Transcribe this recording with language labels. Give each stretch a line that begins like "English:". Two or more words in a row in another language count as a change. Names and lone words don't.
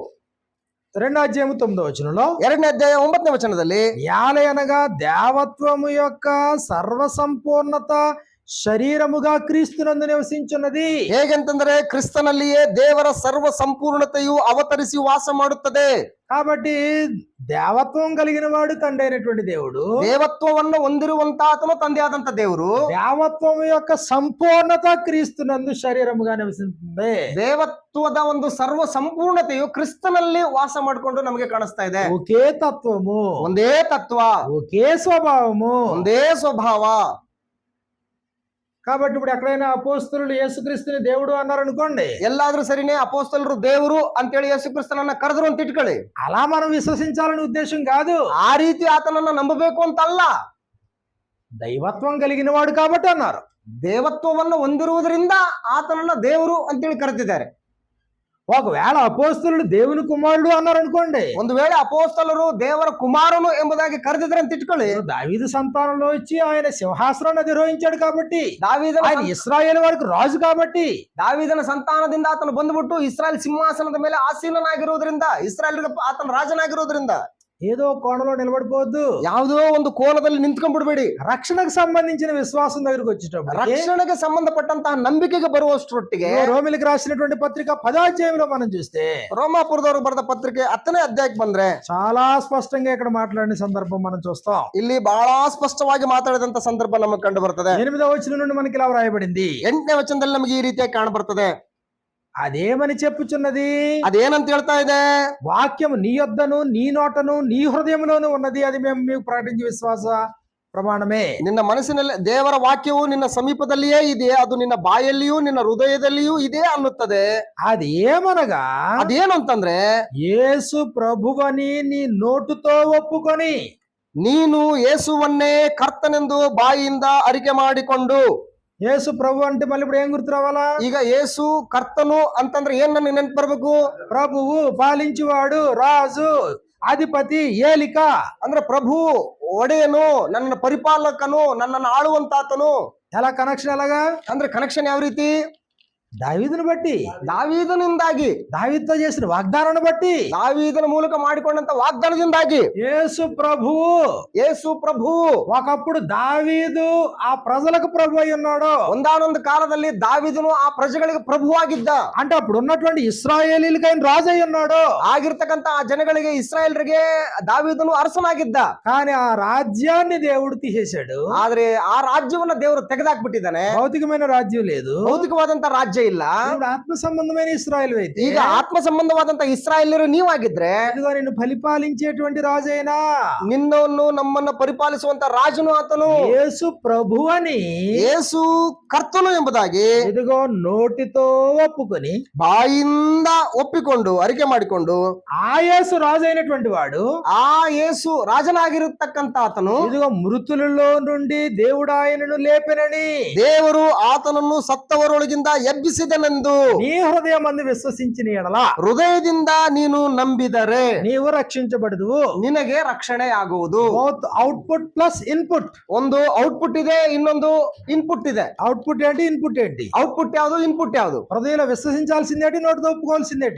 Kannada: 2:9 2ನೇ ಅಧ್ಯಾಯ 9ನೇ ವಚನದಲ್ಲಿ,
Telugu: యాలయనగా దేవత్వము యొక్క సర్వ సంపూర్ణత శరీరముగా క్రీస్తునందు నివసించున్నది.
Kannada: ಹೇಗೆಂತಂದ್ರೆ ಕ್ರಿಸ್ತನಲ್ಲಿಯೇ ದೇವರ ಸರ್ವ ಸಂಪೂರ್ಣತೆಯು ಅವತರಿಸಿ ವಾಸ ಮಾಡುತ್ತದೆ.
Telugu: కాబట్టి దేవత్వం కలిగిన వాడు తండ్రి అయినటువంటి దేవుడు,
Kannada: ದೇವತ್ವವನ್ನು ಹೊಂದಿರುವಂತ ಆತನು ತಂದೆಯಾದಂತ ದೇವರು,
Telugu: దేవత్వం యొక్క సంపూర్ణత క్రీస్తునందు శరీరముగా నివసిస్తుంది.
Kannada: ದೇವತ್ವದ ಒಂದು ಸರ್ವ ಸಂಪೂರ್ಣತೆಯು ಕ್ರಿಸ್ತನಲ್ಲಿ ವಾಸ ಮಾಡಿಕೊಂಡು ನಮಗೆ ಕಾಣಿಸ್ತಾ ಇದೆ.
Telugu: ఒకే తత్వము,
Kannada: ಒಂದೇ ತತ್ವ,
Telugu: ఒకే స్వభావము,
Kannada: ಒಂದೇ ಸ್ವಭಾವ.
Telugu: కాబట్టి ఇప్పుడు ఎక్కడైనా అపోస్తలులు యేసుక్రీస్తుని దేవుడు అన్నారు అనుకోండి,
Kannada: ಎಲ್ಲಾದ್ರೂ ಸರಿನೇ ಅಪೋಸ್ತಲರು ದೇವರು ಅಂತೇಳಿ ಯೇಸು ಕ್ರಿಸ್ತನನ್ನ ಕರೆದ್ರು ಅಂತ ಇಟ್ಕೊಳ್ಳಿ.
Telugu: అలా మనం విశ్వసించాలనే ఉద్దేశం కాదు.
Kannada: ಆ ರೀತಿ ಆತನನ್ನ ನಂಬಬೇಕು ಅಂತಲ್ಲ.
Telugu: దైవత్వం కలిగిన వాడు కాబట్టి అన్నారు.
Kannada: ದೇವತ್ವವನ್ನು ಹೊಂದಿರುವುದರಿಂದ ಆತನನ್ನ ದೇವರು ಅಂತೇಳಿ ಕರೆದಿದ್ದಾರೆ.
Telugu: ఒకవేళ అపోస్తలులు దేవుని కుమారుడు అన్నారు అనుకోండి,
Kannada: ಒಂದು ವೇಳೆ ಅಪೋಸ್ತಲರು ದೇವರ ಕುಮಾರನು ಎಂಬುದಾಗಿ ಕರೆದಿದ್ರೆ ಅಂತ ಇಟ್ಕೊಳ್ಳಿ.
Telugu: దావీదు సంతానంలో వచ్చి ఆయన సింహాసనాన్ని అధిరోహించాడు కాబట్టి,
Kannada: ದಾವೀದನ
Telugu: ఆయన ఇశ్రాయేలు వారికి రాజు కాబట్టి,
Kannada: ದಾವೀದನ ಸಂತಾನದಿಂದ ಆತನು ಬಂದ್ಬಿಟ್ಟು ಇಸ್ರಾಯೇಲ್ ಸಿಂಹಾಸನದ ಮೇಲೆ ಆಸೀನನಾಗಿರುವುದರಿಂದ, ಇಸ್ರಾಯೇಲ್ಗೆ ಆತನ ರಾಜನಾಗಿರುವುದರಿಂದ
Telugu: ఏదో కోణలో నిలబడిపోవద్దు.
Kannada: ಯಾವುದೋ ಒಂದು ಕೋನದಲ್ಲಿ ನಿಂತ್ಕೊಂಡ್ಬಿಡ್ಬೇಡಿ.
Telugu: రక్షణకు సంబంధించిన విశ్వాసం దగ్గరికి వచ్చేటప్పుడు,
Kannada: ರಕ್ಷಣೆಗೆ ಸಂಬಂಧಪಟ್ಟಂತಹ ನಂಬಿಕೆಗೆ ಬರುವಷ್ಟರೊಟ್ಟಿಗೆ
Telugu: రోమిలికి రాసినటువంటి పత్రిక 10 మనం చూస్తే,
Kannada: ರೋಮಾಪುರದವರು ಬರೆದ ಪತ್ರಿಕೆ 10ನೇ ಅಧ್ಯಾಯಕ್ಕೆ ಬಂದ್ರೆ
Telugu: చాలా స్పష్టంగా ఇక్కడ మాట్లాడిన సందర్భం మనం చూస్తాం.
Kannada: ಇಲ್ಲಿ ಬಹಳ ಸ್ಪಷ್ಟವಾಗಿ ಮಾತಾಡಿದಂತ ಸಂದರ್ಭ ನಮಗೆ ಕಂಡು ಬರ್ತದೆ.
Telugu: 8వ వచనం నుండి మనకి ఇలా వ్రాయబడింది.
Kannada: 8ನೇ ವಚನದಲ್ಲಿ ನಮಗೆ ಈ ರೀತಿಯಾಗಿ ಕಾಣ ಬರ್ತದೆ.
Telugu: అదేమని చెప్పుచున్నది?
Kannada: ಅದೇನಂತ ಹೇಳ್ತಾ ಇದೆ?
Telugu: వాక్యము నీ యొద్దను, నీ నోటను, నీ హృదయంలోనూ ఉన్నది, అది మేము మీకు ప్రకటించే విశ్వాస ಪ್ರಮಾಣವೇ.
Kannada: ನಿನ್ನ ಮನಸ್ಸಿನಲ್ಲಿ ದೇವರ ವಾಕ್ಯವು ನಿನ್ನ ಸಮೀಪದಲ್ಲಿಯೇ ಇದೆ, ಅದು ನಿನ್ನ ಬಾಯಲ್ಲಿಯೂ ನಿನ್ನ ಹೃದಯದಲ್ಲಿಯೂ ಇದೆ ಅನ್ನುತ್ತದೆ.
Telugu: అది ఏమనగా,
Kannada: ಅದೇನು ಅಂತಂದ್ರೆ,
Telugu: యేసు ప్రభువని నీ నోటుతో ఒప్పుకొని,
Kannada: ನೀನು ಯೇಸುವನ್ನೇ ಕರ್ತನೆಂದು ಬಾಯಿಯಿಂದ ಅರಿಕೆ ಮಾಡಿಕೊಂಡು.
Telugu: యేసు ప్రభు అంటే మళ్ళీ ఇప్పుడు ఏం గుర్తు రావాలా?
Kannada: ಈಗ ಯೇಸು ಕರ್ತನು ಅಂತಂದ್ರೆ ಏನ್ ನನ್ಗೆ ನೆನ್ಪು ಬರ್ಬೇಕು?
Telugu: ప్రభువు, పాలించువాడు, రాజు, అధిపతి, ఏలిక.
Kannada: ಅಂದ್ರೆ ಪ್ರಭು, ಒಡೆಯನು, ನನ್ನ ಪರಿಪಾಲಕನು, ನನ್ನನ್ನು ಆಳುವಂತಾತನು.
Telugu: ఎలా కనెక్షన్ ఎలాగా?
Kannada: ಅಂದ್ರೆ ಕನೆಕ್ಷನ್ ಯಾವ ರೀತಿ?
Telugu: దావీదును బట్టి,
Kannada: ದಾವೀದನಿಂದಾಗಿ,
Telugu: దావీదుతో చేసిన వాగ్దానాన్ని బట్టి,
Kannada: ದಾವೀದನ ಮೂಲಕ ಮಾಡಿಕೊಂಡಂತ ವಾಗ್ದಾನದಿಂದಾಗಿ.
Telugu: యేసు ప్రభువు,
Kannada: ಯೇಸು ಪ್ರಭು
Telugu: ఒకప్పుడు దావీదు ఆ ప్రజలకు ప్రభు అయి ఉన్నాడు.
Kannada: ಒಂದಾನೊಂದು ಕಾಲದಲ್ಲಿ ದಾವೀದನು ಆ ಪ್ರಜೆಗಳಿಗೆ ಪ್ರಭುವಾಗಿದ್ದ.
Telugu: అంటే అప్పుడు ఉన్నటువంటి ఇశ్రాయేలీలకు ఆయన రాజు అయి ఉన్నాడు.
Kannada: ಆಗಿರ್ತಕ್ಕಂತ ಆ ಜನಗಳಿಗೆ, ಇಸ್ರಾಯೇಲ್ರಿಗೆ ದಾವೀದನು ಅರಸನಾಗಿದ್ದ.
Telugu: కానీ ఆ రాజ్యాన్ని దేవుడు తీసేశాడు.
Kannada: ಆದ್ರೆ ಆ ರಾಜ್ಯವನ್ನ ದೇವರು ತೆಗೆದಾಕ್ಬಿಟ್ಟಿದ್ದಾನೆ.
Telugu: భౌతికమైన రాజ్యం లేదు,
Kannada: ಭೌತಿಕವಾದಂತ ರಾಜ್ಯ ಇಲ್ಲ.
Telugu: ఇప్పుడు ఆత్మ సంబంధమైన ఇశ్రాయేలు అయితే,
Kannada: ಈಗ ಆತ್ಮ ಸಂಬಂಧವಾದಂತ ಇಸ್ರಾಯೇಲ್ಯರು ನೀವಾಗಿದ್ರೆ,
Telugu: ఇదిగో నిన్ను పరిపాలించేటువంటి రాజు అయినా,
Kannada: ನಿನ್ನನ್ನು ನಮ್ಮನ್ನ ಪರಿಪಾಲಿಸುವಂತ ರಾಜನು ಆತನು.
Telugu: యేసు ప్రభు అని
Kannada: ಯೇಸು ಕರ್ತನು ಎಂಬುದಾಗಿ
Telugu: ఇదిగో నోటితో ఒప్పుకొని,
Kannada: ಬಾಯಿಂದ ಒಪ್ಪಿಕೊಂಡು, ಅರಿಕೆ ಮಾಡಿಕೊಂಡು,
Telugu: ఆ యేసు రాజు అయినటువంటి వాడు,
Kannada: ಆ ಯೇಸು ರಾಜನಾಗಿರತಕ್ಕಂತ ಆತನು,
Telugu: ఇదిగో మృతులలో నుండి దేవుడు ఆయనను లేపెనని
Kannada: ದೇವರು ಆತನನ್ನು ಸತ್ತವರೊಳಗಿಂದ ಎಬ್ಬಿಸಿದನೆಂದು
Telugu: నీ హృదయం అందు విశ్వసించిన ఎడల
Kannada: ಹೃದಯದಿಂದ ನೀನು ನಂಬಿದರೆ
Telugu: నీవు రక్షించబడదు.
Kannada: ನಿನಗೆ ರಕ್ಷಣೆ ಆಗುವುದು.
English: both output plus input.
Kannada: ಒಂದು ಔಟ್ಪುಟ್ ಇದೆ, ಇನ್ನೊಂದು ಇನ್ಪುಟ್ ಇದೆ.
Telugu: అవుట్పుట్ ఏంటి, ఇన్పుట్ ఏంటి?
Kannada: ಔಟ್ಪುಟ್ ಯಾವುದು, ಇನ್ಪುಟ್ ಯಾವುದು?
Telugu: హృదయంలో విశ్వసించాల్సిందేంటి, నోటితో ఒప్పుకోవాల్సిందేంటి?